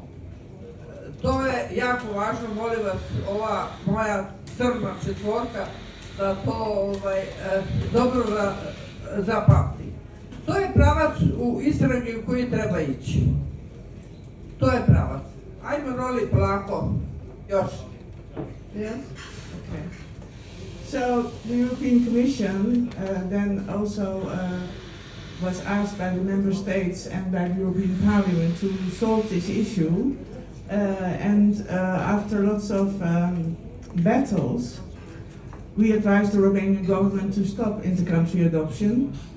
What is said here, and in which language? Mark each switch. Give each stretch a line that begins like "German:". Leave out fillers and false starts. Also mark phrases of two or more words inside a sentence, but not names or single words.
Serbian: To je jako važno, molim vas, ova moja crna četvorka, da to dobro zapamti. To je pravac u istragi u koji treba ići. To je pravac. Ajmo, Roelie, polako. Još.
English: Yes? Okay. So the European Commission then also was asked by the member states and by the European Parliament to solve this issue. And after lots of battles, we advised the Romanian government to stop inter-country adoption.